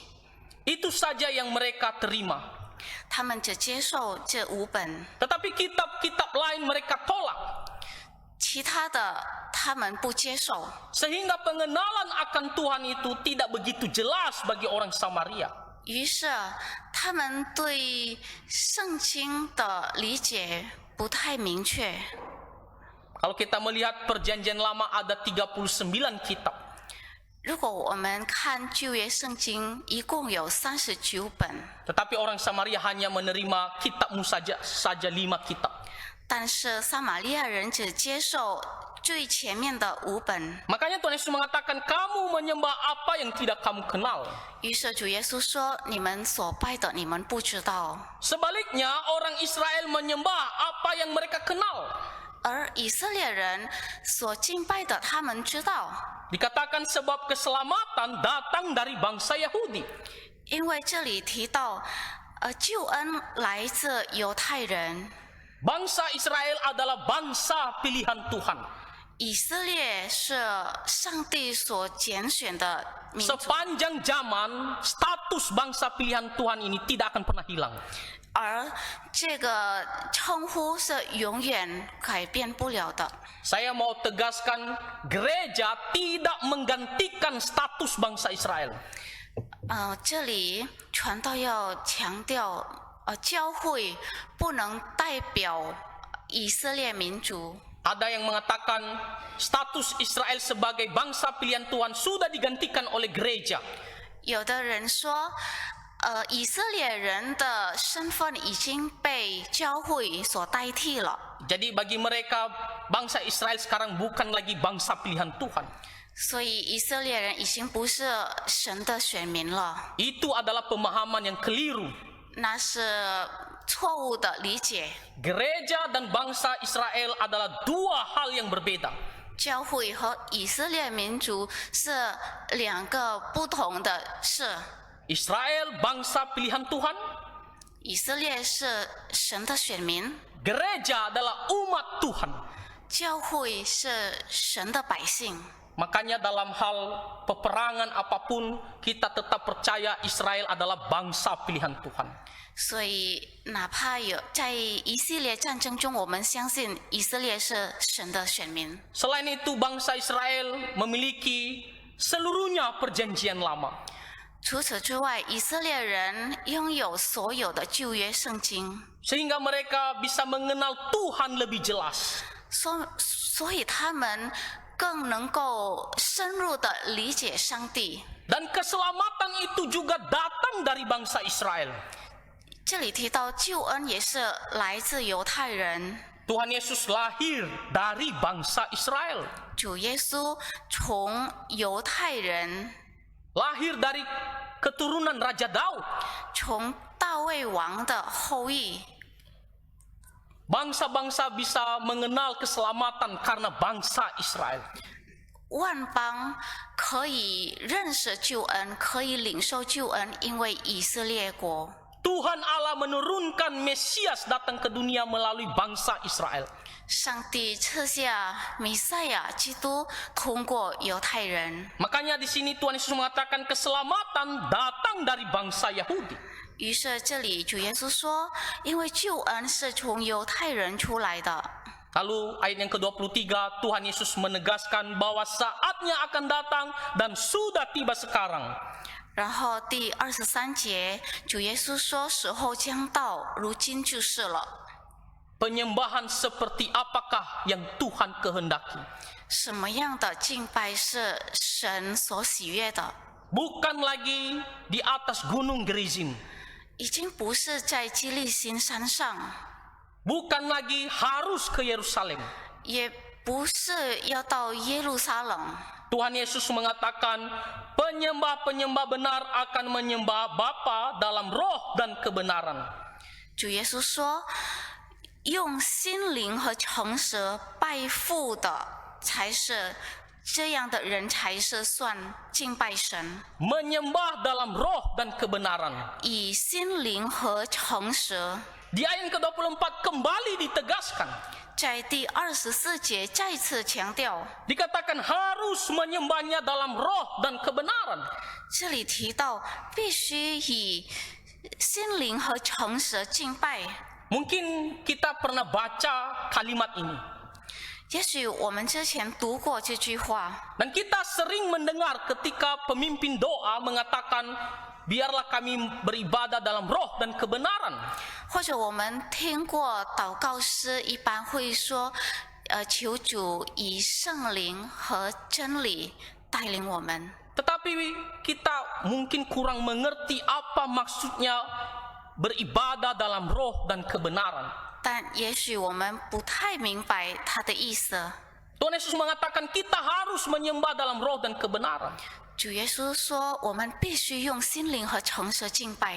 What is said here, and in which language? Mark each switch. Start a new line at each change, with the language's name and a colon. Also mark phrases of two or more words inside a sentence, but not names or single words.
Indonesian: Itu saja yang mereka terima.
Chinese: 他们只接受这5本。
Indonesian: Tetapi kitab-kitab lain mereka tolak.
Chinese: 其他的他们不接受，
Indonesian: Sehingga pengenalan akan Tuhan itu tidak begitu jelas bagi orang Samaria.
Chinese: 于是他们对圣经的理解不太明确。
Indonesian: Kalau kita melihat perjanjian lama ada 39 kitab.
Chinese: 如果我们看旧约圣经，一共有39本，
Indonesian: Tetapi orang Samaria hanya menerima kitabmu saja 5 kitab.
Chinese: 但是撒玛利亚人只接受最前面的5本。
Indonesian: Makanya Tuhan Yesus mengatakan kamu menyembah apa yang tidak kamu kenal.
Chinese: 于是主耶稣说：“你们所拜的，你们不知道；
Indonesian: Sebaliknya orang Israel menyembah apa yang mereka kenal.
Chinese: 而以色列人所敬拜的，他们知道，
Indonesian: Dikatakan sebab keselamatan datang dari bangsa Yahudi.
Chinese: 因为这里提到，救恩来自犹太人，
Indonesian: Bangsa Israel adalah bangsa pilihan Tuhan.
Chinese: 以色列是上帝所拣选的民族，
Indonesian: Sepanjang zaman status bangsa pilihan Tuhan ini tidak akan pernah hilang.
Chinese: 而这个称呼是永远改变不了的。
Indonesian: Saya mau tegaskan gereja tidak menggantikan status bangsa Israel.
Chinese: 这里传道要强调，教会不能代表以色列民族。
Indonesian: Ada yang mengatakan status Israel sebagai bangsa pilihan Tuhan sudah digantikan oleh gereja.
Chinese: 有的人说，以色列人的身份已经被教会所代替了，
Indonesian: Jadi bagi mereka bangsa Israel sekarang bukan lagi bangsa pilihan Tuhan.
Chinese: 所以以色列人已经不是神的选民了，
Indonesian: Itu adalah pemahaman yang keliru.
Chinese: 那是错误的理解。
Indonesian: Gereja dan bangsa Israel adalah dua hal yang berbeda.
Chinese: 教会和以色列民族是两个不同的事。
Indonesian: Israel bangsa pilihan Tuhan,
Chinese: 以色列是神的选民，
Indonesian: gereja adalah umat Tuhan.
Chinese: 教会是神的百姓。
Indonesian: Makanya dalam hal peperangan apapun kita tetap percaya Israel adalah bangsa pilihan Tuhan.
Chinese: 所以，哪怕有在一系列战争中，我们相信以色列是神的选民。
Indonesian: Selain itu bangsa Israel memiliki seluruhnya perjanjian lama.
Chinese: 除此之外，以色列人拥有所有的旧约圣经，
Indonesian: Sehingga mereka bisa mengenal Tuhan lebih jelas.
Chinese: 所以他们更能够深入的理解上帝。
Indonesian: Dan keselamatan itu juga datang dari bangsa Israel.
Chinese: 这里提到救恩也是来自犹太人，
Indonesian: Tuhan Yesus lahir dari bangsa Israel.
Chinese: 主耶稣从犹太人，
Indonesian: Lahir dari keturunan Raja Daud.
Chinese: 从大卫王的后裔。
Indonesian: Bangsa-bangsa bisa mengenal keselamatan karena bangsa Israel.
Chinese: 万邦可以认识救恩，可以领受救恩，因为以色列国。
Indonesian: Tuhan Allah menurunkan Mesias datang ke dunia melalui bangsa Israel.
Chinese: 上帝赐下弥赛亚基督，通过犹太人。
Indonesian: Makanya di sini Tuhan Yesus mengatakan keselamatan datang dari bangsa Yahudi.
Chinese: 于是这里主耶稣说，因为救恩是从犹太人出来的。
Indonesian: Lalu ayat yang ke-23 Tuhan Yesus menegaskan bahwa saatnya akan datang dan sudah tiba sekarang.
Chinese: 然后第23节，主耶稣说：“时候将到，如今就是了。
Indonesian: Penyembahan seperti apakah yang Tuhan kehendaki?
Chinese: 什么样的敬拜是神所喜悦的？
Indonesian: Bukan lagi di atas gunung Gerizim.
Chinese: 已经不是在基利心山上，
Indonesian: Bukan lagi harus ke Yerusalem.
Chinese: 也不是要到耶路撒冷。
Indonesian: Tuhan Yesus mengatakan penyembah-penyembah benar akan menyembah Bapa dalam roh dan kebenaran.
Chinese: 主耶稣说：“用心灵和诚实拜父的，才是这样的人才是算敬拜神。
Indonesian: Menyembah dalam roh dan kebenaran.
Chinese: 以心灵和诚实。”
Indonesian: Di ayat ke-24 kembali ditegaskan.
Chinese: 在第24节再次强调，
Indonesian: Dikatakan harus menyembahnya dalam roh dan kebenaran.
Chinese: 这里提到必须以心灵和诚实敬拜。
Indonesian: Mungkin kita pernah baca kalimat ini.
Chinese: 也许我们之前读过这句话，
Indonesian: Dan kita sering mendengar ketika pemimpin doa mengatakan, biarlah kami beribadah dalam roh dan kebenaran.
Chinese: 或者我们听过祷告诗一般会说，求主以圣灵和真理带领我们。
Indonesian: Tetapi kita mungkin kurang mengerti apa maksudnya beribadah dalam roh dan kebenaran.
Chinese: 但也许我们不太明白它的意思。
Indonesian: Tuhan Yesus mengatakan kita harus menyembah dalam roh dan kebenaran.
Chinese: 主耶稣说，我们必须用心灵和诚实敬拜，